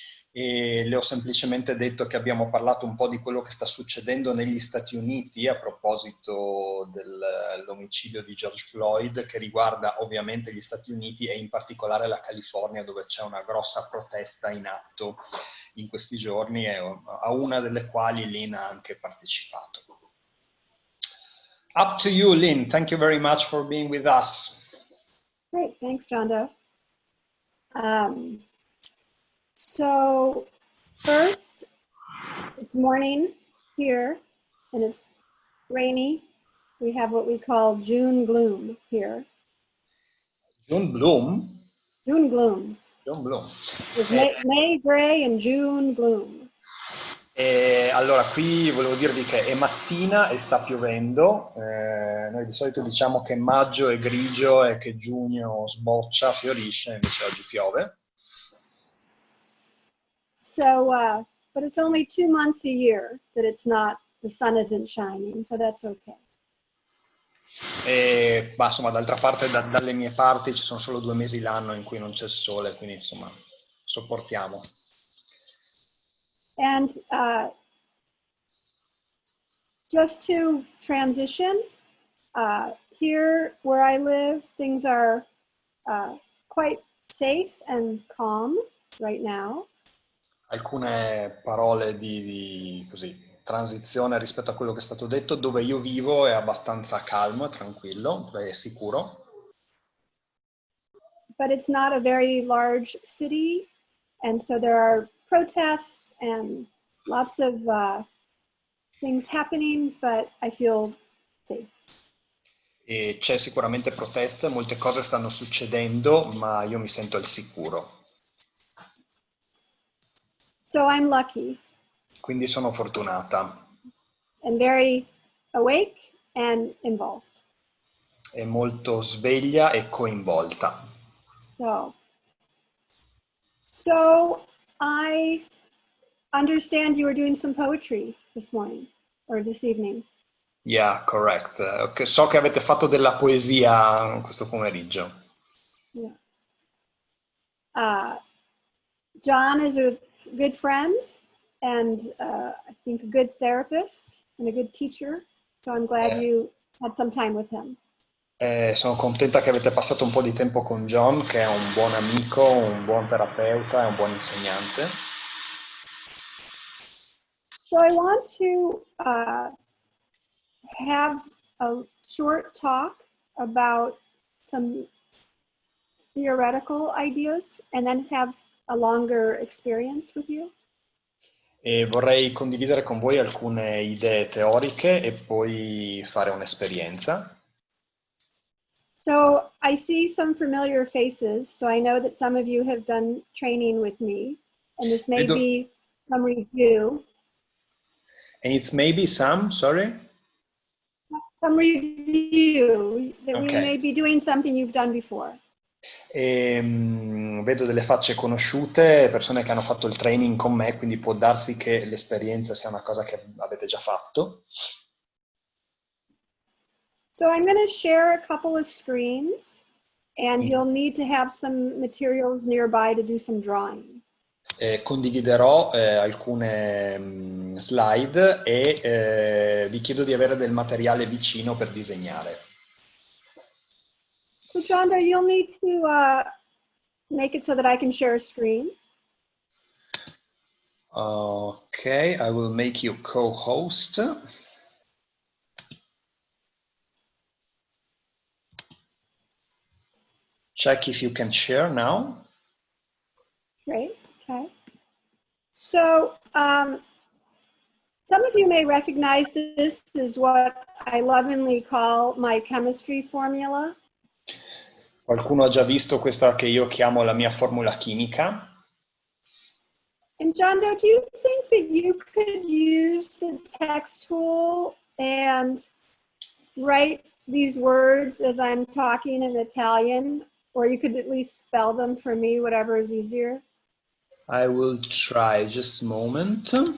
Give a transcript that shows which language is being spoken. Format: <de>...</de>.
<it>E le ho semplicemente detto che abbiamo parlato un po' di quello che sta succedendo negli Stati Uniti a proposito dell'omicidio di George Floyd, che riguarda ovviamente gli Stati Uniti e in particolare la California, dove c'è una grossa protesta in atto in questi giorni e a una delle quali Lynn ha anche partecipato.</it> <en>Up to you, Lynn. Thank you very much for being with us. Great, thanks, Jondo. So first, it's morning here and it's rainy. We have what we call June gloom here. June gloom? June gloom. June gloom. There's May gray and June gloom.</en> <it>Allora, qui volevo dirvi che è mattina e sta piovendo. Noi di solito diciamo che maggio è grigio e che giugno sboccia, fiorisce, invece oggi piove.</it> <en>So, but it's only 2 months a year that the sun isn't shining, so that's okay.</en> <it>Ma insomma, d'altra parte, dalle mie parti ci sono solo 2 mesi l'anno in cui non c'è il sole, quindi insomma, sopportiamo.</it> <en>And just to transition, here where I live, things are quite safe and calm right now.</en> <it>Alcune parole di transizione rispetto a quello che è stato detto. Dove io vivo è abbastanza calmo, tranquillo, è sicuro.</it> <en>But it's not a very large city, and so there are protests and lots of things happening, but I feel safe.</en> <it>E c'è sicuramente proteste, molte cose stanno succedendo, ma io mi sento al sicuro.</it> <en>So I'm lucky.</en> <it>Quindi sono fortunata.</it> <en>And very awake and involved.</en> <it>È molto sveglia e coinvolta.</it> <en>So I understand you were doing some poetry this morning or this evening. Yeah, correct.</en> <it>So che avete fatto della poesia questo pomeriggio.</it> <en>Yeah. John is a good friend and I think a good therapist and a good teacher. So I'm glad you had some time with him.</en> <it>Sono contenta che avete passato un po' di tempo con John, che è un buon amico, un buon terapeuta e un buon insegnante.</it> <en>So I want to have a short talk about some theoretical ideas and then have a longer experience with you.</en> <it>E vorrei condividere con voi alcune idee teoriche e poi fare un'esperienza.</it> <en>So I see some familiar faces, so I know that some of you have done training with me, and this may be some review. And it's maybe some, sorry? Some review, that Okay. We may be doing something you've done before.</en> <it>Vedo delle facce conosciute, persone che hanno fatto il training con me, quindi può darsi che l'esperienza sia una cosa che avete già fatto.</it> <en>So I'm going to share a couple of screens, and you'll need to have some materials nearby to do some drawing.</en> <it>Condividerò alcune slide e vi chiedo di avere del materiale vicino per disegnare.</it> <en>So Jondo, you'll need to make it so that I can share a screen. Okay, I will make you co-host. Check if you can share now. Great, okay. So Some of you may recognize this as what I lovingly call my chemistry formula. Qualcuno ha già visto questa che io chiamo la mia formula chimica? And Jondo, do you think that you could use the text tool and write these words as I'm talking in Italian? Or you could at least spell them for me, whatever is easier. I will try, just a moment.</en>